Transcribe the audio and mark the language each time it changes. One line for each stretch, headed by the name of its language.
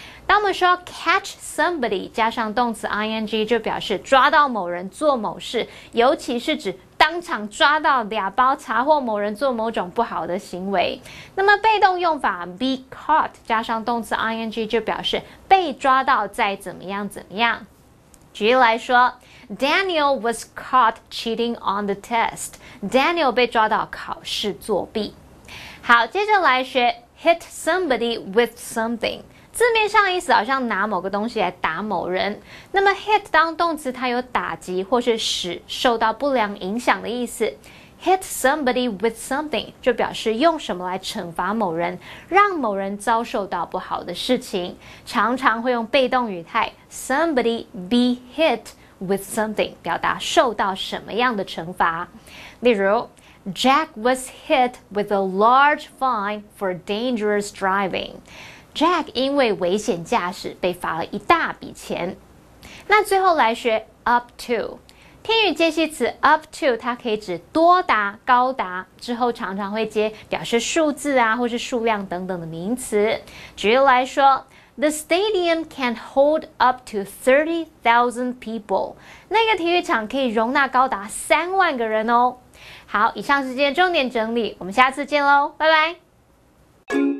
Chinese: 当我们说
English: catch somebody
Chinese: 加上动词 ing， 就表示抓到某人做某事，尤其是指当场抓到2包查获某人做某种不好的行为。那么被动用法
English: be caught
Chinese: 加上动词 ing 就表示被抓到再怎么样怎么样。
English: 举例来说 Daniel was caught cheating on the test。
Chinese: Daniel 被抓到考试作弊。好，接着来学
English: hit somebody with something。
Chinese: 字面上意思好像拿某个东西来打某人，那么 hit 当动词它有打击或是使受到不良影响的意思。
English: hit somebody with something
Chinese: 就表示用什么来惩罚某人，让某人遭受到不好的事情，常常会用被动语态
English: somebody be hit with something
Chinese: 表达受到什么样的惩罚。
English: 例如 Jack was hit with a large fine for dangerous driving.
Chinese: Jack 因为危险驾驶被罚了一大笔钱。那最后来学 up to。天语介系词 up to 它可以指多达、高达，之后常常会接表示数字啊或是数量等等的名词。
English: 举例来说 The stadium can hold up to 30,000 people.
Chinese: 那个体育场可以容纳高达3万个人哦。好，以上是今天重点整理，我们下次见喽，拜拜。